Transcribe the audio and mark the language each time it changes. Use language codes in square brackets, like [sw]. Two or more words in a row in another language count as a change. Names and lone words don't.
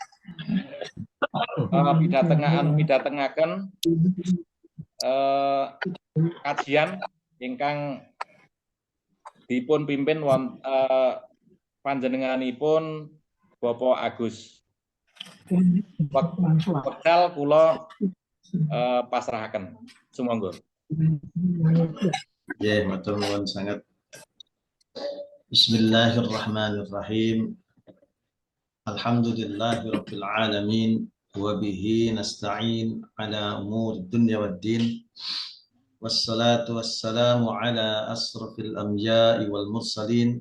[jv] pidatengaken kajian ingkang dipun pimpin panjenenganipun Bapak Agus. Wekdal kula pasrahaken. Sumangga. Ya, matur nuwun sangat. [ar] بسم الله الرحمن الرحيم. الحمد لله رب العالمين وبه نستعين على أمور الدنيا والدين. والصلاة والسلام على أشرف الأنبياء والمرسلين.